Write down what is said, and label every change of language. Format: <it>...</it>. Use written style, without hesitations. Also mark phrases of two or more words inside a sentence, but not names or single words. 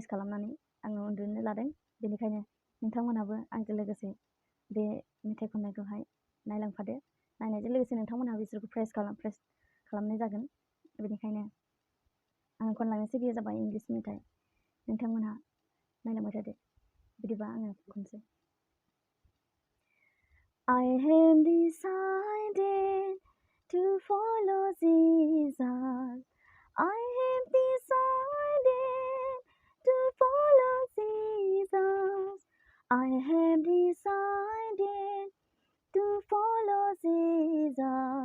<brx>खालामनानै आङो उन्दुनो लादों बेनिखायनो नोंथांमोनाबो आंजों लोगोसे बे मेथाइ खननायखौहाय नायलांफादो नायनायजों लोगोसे नोंथांमोनहाबो इसोरखौ प्रेज खालामनाय जागोन बेनिखायनो आं खनलांनोसै बेयो जाबाय इंलिश मेथाइ नोंथांमोनहा नायलांबाय थादो बिदिबा आङो खनसै</brx> <en>I have decided to follow Jesus. I have decided to follow Jesus. I have decided to follow Jesus.</en>